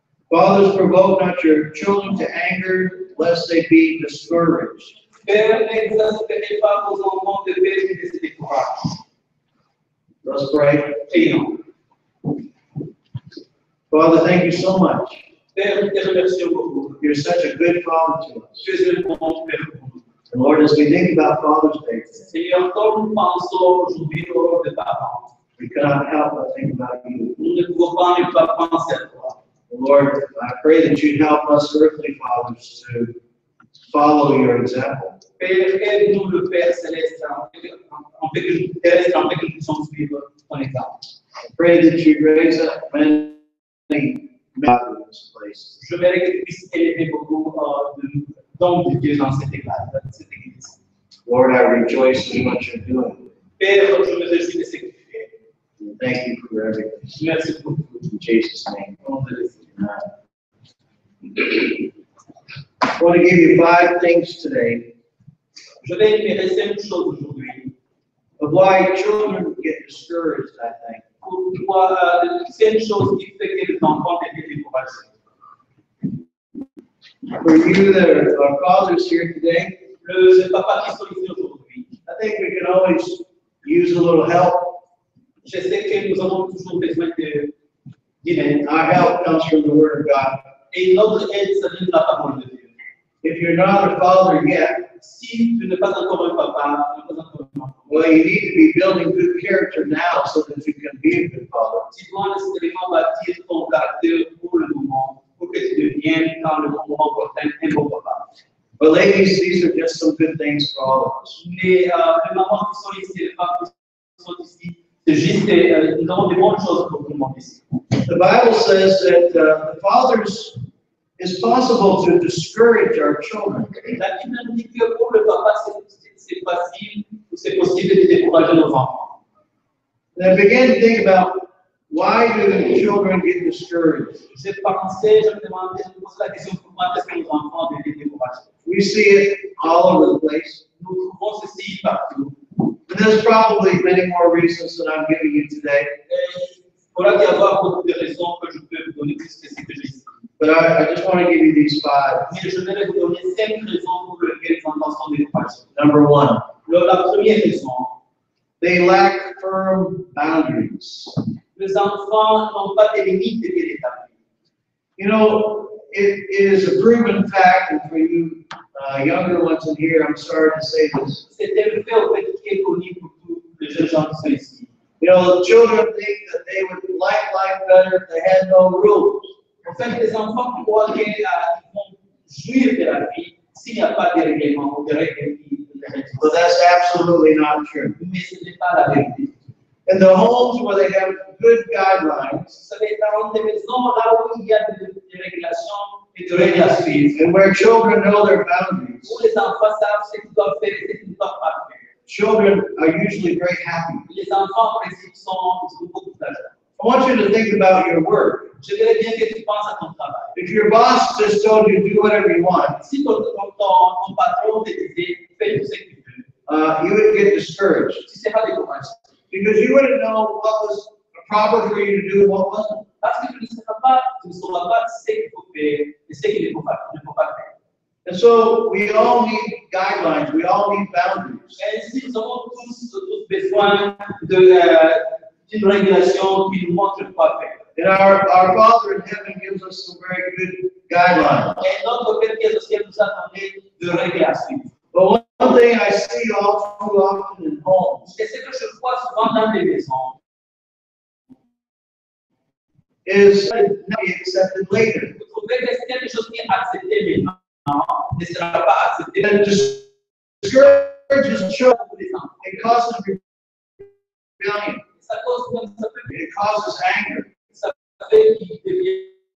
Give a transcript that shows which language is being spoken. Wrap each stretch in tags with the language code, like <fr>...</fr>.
<en>Fathers, provoke not your children to anger, lest they be discouraged.</en> <fr>Père, n'exaspérez pas vos enfants de peur et de décourage.</fr> <en>Let's pray.</en> <fr>Prions.</fr> <en>Father, thank you so much.</en> <fr>Père, nous te remercions beaucoup.</fr> <en>You're such a good Father to us.</en> <fr>Tu es un bon Père pour nous.</fr> <en>And Lord, as we think about Father's Day today,</en> <fr>Seigneur, quand nous pensons aujourd'hui au rôle de parents,</fr> <en>we cannot help but think about you.</en> <fr>nous ne pouvons pas ne pas penser à toi.</fr> <en>Lord, I pray that you'd help us earthly fathers to follow your example.</en> <fr>Père, aide-nous le Père céleste, en fait que nous terrestres, en fait que nous puissions suivre ton exemple.</fr> <en>I pray that you'd raise up many men in this place.</en> <fr>Je verrai que tu puisses élever beaucoup d'hommes de Dieu dans cette église.</fr> <en>Lord, I rejoice in what you're doing.</en> <fr>Père, je me réjouis de ce que tu fais.</fr> <en>And thank you for everything.</en> <fr>Merci beaucoup.</fr> <en>In Jesus' name.</en> <fr>Au nom de Jésus.</fr> <en>I want to give you 5 things today</en> <fr>Je vais énumérer 5 choses aujourd'hui.</fr> <en>of why children get discouraged, I think.</en> <fr>Pour toi, 5 choses qui font que les enfants deviennent découragés.</fr> <en>For you that are fathers here today,</en> <fr>Les papas qui sont ici aujourd'hui,</fr> <en>I think we can always use a little help.</en> <fr>je sais que nous avons toujours besoin d'aide.</fr> <en>Our help comes from the Word of God.</en> <fr>Et notre aide, ça vient de la parole de Dieu.</fr> <en>If you're not a father yet,</en> <fr>Si tu n'es pas encore un papa, tu n'es pas encore un enfant,</fr> <en>well, you need to be building good character now so that you can be a good father.</en> <fr>tu dois nécessairement bâtir ton caractère pour le moment, pour que tu deviennes, quand le moment opportun, un bon papa.</fr> <en>But ladies, these are just some good things for all of us.</en> <fr>Mais les mamans qui sont ici, les femmes qui sont ici, c'est juste, nous avons des bonnes choses pour tout le monde ici.</fr> <en>The Bible says that the fathers, it's possible to discourage our children.</en> <fr>La Bible nous dit que pour le papa, c'est facile, ou c'est possible de décourager nos enfants.</fr> <en>And I began to think about Why do children get discouraged?</en> <fr>J'ai pensé, je me demandais, je me pose la question pourquoi est-ce que les enfants deviennent découragés?</fr> <en>We see it all over the place.</en> <fr>Nous trouvons ceci partout.</fr> <en>And there's probably many more reasons than I'm giving you today.</en> <fr>Et il faudra y avoir beaucoup de raisons que je peux vous donner plus que ce que j'ai ici.</fr> <en>But I just want to give you these 5.</en> <fr>Mais je vais vous donner 5 raisons pour lesquelles les enfants sont découragés.</fr> <en>Number 1,</en> <fr>La première raison,</fr> <en>they lack firm boundaries.</en> <fr>les enfants n'ont pas de limites bien établies.</fr> <en>You know, it is a proven fact, and for you younger ones in here, I'm sorry to say this.</en> <fr>C'est un fait au fait qui est connu pour tous les jeunes gens qui sont ici.</fr> <en>You know, children think that they would like life better if they had no rules.</en> <fr>En fait, les enfants croient qu'ils vont jouir de la vie s'il n'y a pas de règlement ou de règles qui les régissent.</fr> <en>But that's absolutely not true.</en> <fr>Mais ce n'est pas la vérité.</fr> <en>In the homes where they have good guidelines,</en> <fr>Vous savez, dans des maisons là où il y a des régulations et de règles à suivre,</fr> <en>and where children know their boundaries,</en> <fr>où les enfants savent ce qu'ils doivent faire et ce qu'ils ne doivent pas faire.</fr> <en>children are usually very happy.</en> <fr>Les enfants, en principe, ils ont beaucoup d'argent.</fr> <en>I want you to think about your work.</en> <fr>Je voudrais bien que tu penses à ton travail.</fr> <en>If your boss just told you to do whatever you want,</en> <fr>Si ton patron te disait, fais tout ce que tu veux,</fr> <en>you would get discouraged</en> <fr>tu seras découragé.</fr> <en>because you wouldn't know what was proper for you to do and what wasn't.</en> <fr>Parce que tu ne sauras pas ce qu'il faut faire et ce qu'il ne faut pas faire.</fr> <en>And so we all need guidelines. We all need boundaries.</en> <fr>Et ainsi, nous avons tous besoin d'une régulation qui nous montre quoi faire.</fr> <en>And our Father in heaven gives us some very good guidelines.</en> <fr>Et notre Père qui est au ciel nous a donné de règles à suivre.</fr> <en>But one thing I see all too often in homes</en> <fr>Et ce que je vois souvent dans les maisons,</fr> <en>is not be accepted later.</en> <fr>vous trouvez que c'est quelque chose qui est accepté maintenant, ne sera pas accepté</fr> <en>And it discourages children.</en> <fr>pour les enfants.</fr> <en>It causes rebellion.</en> <fr>Ça cause même, ça peut</fr> <en>It causes anger.</en> <fr>ça fait qu'ils deviennent</fr>